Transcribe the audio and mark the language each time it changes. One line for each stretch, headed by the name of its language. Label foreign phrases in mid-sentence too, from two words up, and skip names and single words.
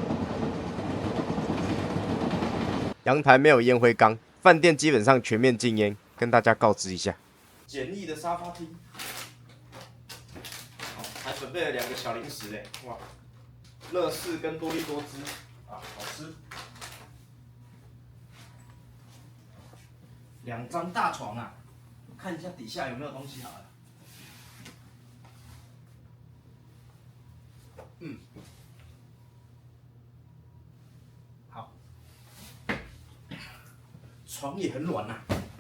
Chinese: 陽台沒有煙灰缸，飯店基本上全面禁煙，跟大家告知一下。簡易的沙發廳，還準備了2個小零食哎，哇，樂事跟多利多汁啊，好吃。2 張大床啊，看一下底下有沒有東西好了。好，床也很暖啊。